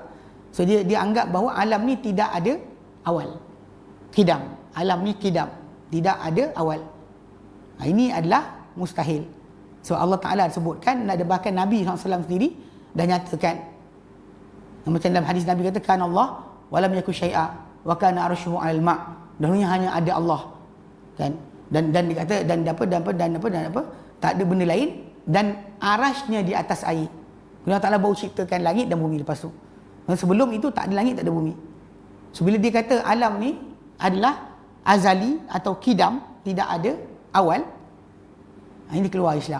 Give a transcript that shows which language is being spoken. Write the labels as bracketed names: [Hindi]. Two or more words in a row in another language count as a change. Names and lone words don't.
[Malay] So dia anggap bahawa alam ni tidak ada awal. Qidam. Alam ni qidam. Tidak ada awal. Ini adalah mustahil. So Allah Ta'ala sebutkan, ada bahkan Nabi SAW sendiri dah nyatakan. Macam dalam hadis Nabi kata, [Arabic] كان الله ولم يكن شيء وكان عرشه على الماء'. [Malay] Dahulunya hanya ada Allah. Kan? Dan dikata dan apa tak ada benda lain, dan arasnya di atas air. Allah Ta'ala baru ciptakan langit dan bumi lepas tu. Dan sebelum itu tak ada langit, tak ada bumi. So bila dia kata alam ni adalah azali atau qidam, tidak ada awal, ini keluar Islam.